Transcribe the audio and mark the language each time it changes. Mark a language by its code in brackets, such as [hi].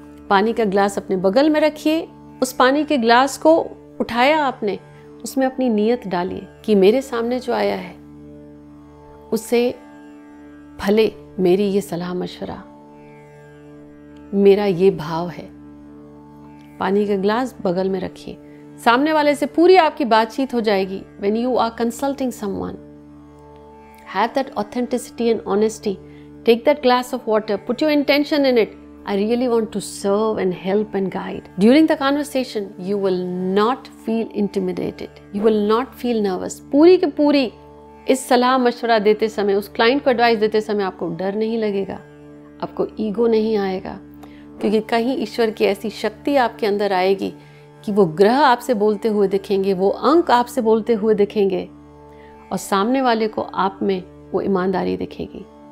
[hi] पानी का ग्लास अपने बगल में रखिए। उस पानी के ग्लास को उठाया आपने, उसमें अपनी नियत डालिए कि मेरे सामने जो आया है उससे भले मेरी ये सलाह मशवरा, मेरा ये भाव है। पानी का ग्लास बगल में रखिए। सामने वाले से पूरी आपकी बातचीत हो जाएगी। [en] When you are consulting someone, have that authenticity and honesty. Take that glass of water, put your intention in it. I really want to serve and help and guide. During the conversation, you will not feel intimidated. You will not feel nervous. [hi] पूरी की पूरी इस सलाह मशवरा देते समय, उस client को एडवाइस देते समय आपको डर नहीं लगेगा, आपको ईगो नहीं आएगा, क्योंकि कहीं ईश्वर की ऐसी शक्ति आपके अंदर आएगी कि वो ग्रह आपसे बोलते हुए दिखेंगे, वो अंक आपसे बोलते हुए दिखेंगे, और सामने वाले को आप में वो ईमानदारी दिखेगी।